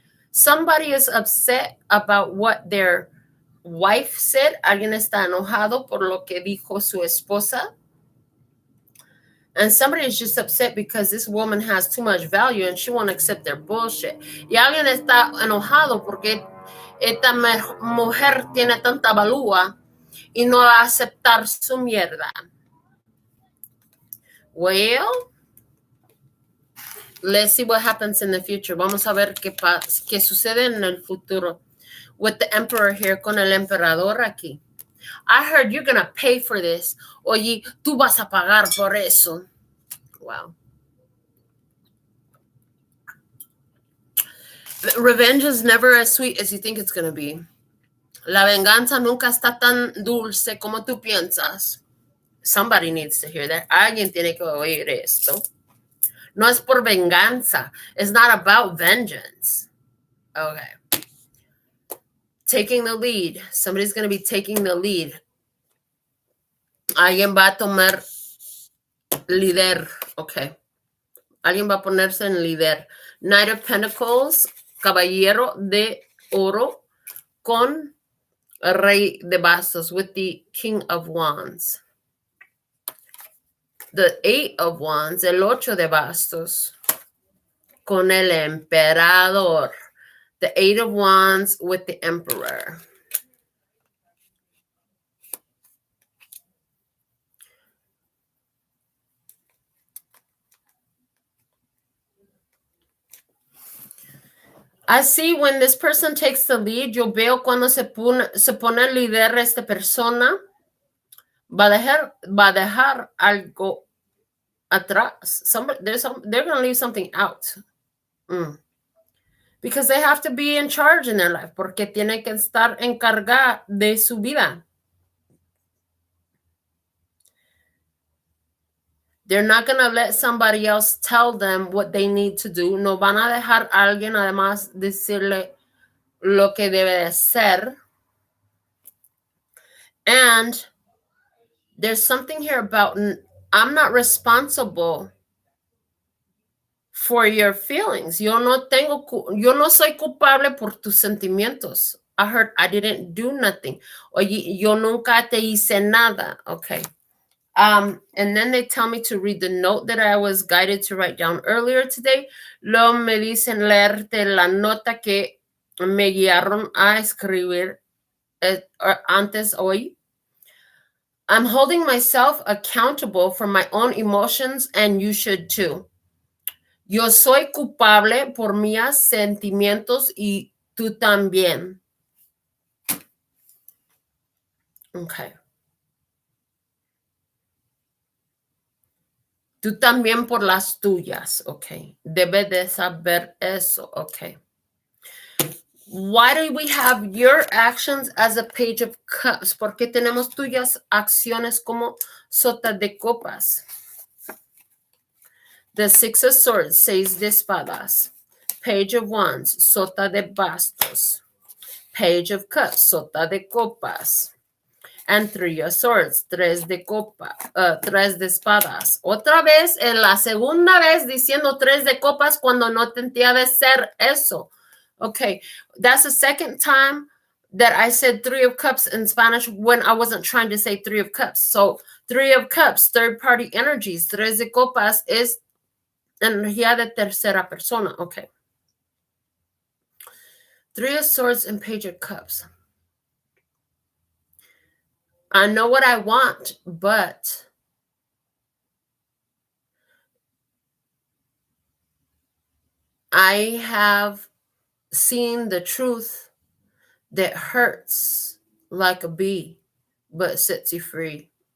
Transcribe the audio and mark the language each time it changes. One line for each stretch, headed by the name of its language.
English: Somebody is upset about what their wife said.
Spanish: Alguien está enojado por lo que dijo su esposa.
English: And somebody is just upset because this woman has too much value and she won't accept their bullshit.
Spanish: Y alguien está enojado porque esta mujer tiene tanta valúa y no va a aceptar su mierda.
English: Well, let's see what happens in the future.
Spanish: Vamos a ver qué sucede en el futuro.
English: With the Emperor here,
Spanish: con el emperador aquí.
English: I heard you're going to pay for this.
Spanish: Oye, tú vas a pagar por eso.
English: Wow. Revenge is never as sweet as you think it's going to be.
Spanish: La venganza nunca está tan dulce como tú piensas.
English: Somebody needs to hear that.
Spanish: Alguien tiene que oír esto. No es por venganza.
English: It's not about vengeance. Okay. Taking the lead. Somebody's going to be taking the lead.
Spanish: Alguien va a tomar líder. Okay. Alguien va a ponerse en líder.
English: Knight of Pentacles,
Spanish: Caballero de Oro, con Rey de Bastos,
English: with the King of Wands. The 8 of Wands,
Spanish: el 8 de Bastos, con el Emperador.
English: The 8 of Wands with the Emperor. I see when this person takes the lead,
Spanish: yo veo cuando se pone el líder esta persona, va a dejar algo atrás.
English: They're going to leave something out. Because they have to be in charge in their life,
Spanish: porque tiene que estar encargada de su vida.
English: They're not going to let somebody else tell them what they need to do.
Spanish: No van a dejar a alguien además decirle lo que debe de hacer.
English: And there's something here about I'm not responsible for your feelings.
Spanish: Yo no soy culpable por tus sentimientos.
English: I heard I didn't do nothing.
Spanish: Oye, yo nunca te hice nada.
English: Okay. And then they tell me to read the note that I was guided to write down earlier today.
Spanish: Luego me dicen leerte la nota que me guiaron a escribir antes hoy.
English: I'm holding myself accountable for my own emotions, and you should too.
Spanish: Yo soy culpable por mis sentimientos y tú también.
English: Okay.
Spanish: Tú también por las tuyas, okay. Debes de saber eso, okay.
English: Why do we have your actions as a Page of Cups?
Spanish: ¿Por qué tenemos tuyas acciones como sota de copas?
English: The 6 of Swords,
Spanish: 6 de espadas.
English: Page of Wands,
Spanish: sota de bastos.
English: Page of Cups,
Spanish: sota de copas.
English: And Three of Swords,
Spanish: tres de espadas. Otra vez, en la segunda vez diciendo tres de copas cuando no tendría de ser eso.
English: Okay, that's the second time that I said Three of Cups in Spanish when I wasn't trying to say Three of Cups. So Three of Cups, third party energies.
Spanish: Tres de copas es energía de tercera persona.
English: Okay. Three of Swords and Page of Cups. I know what I want, but I have seen the truth that hurts like a bee, but sets you free.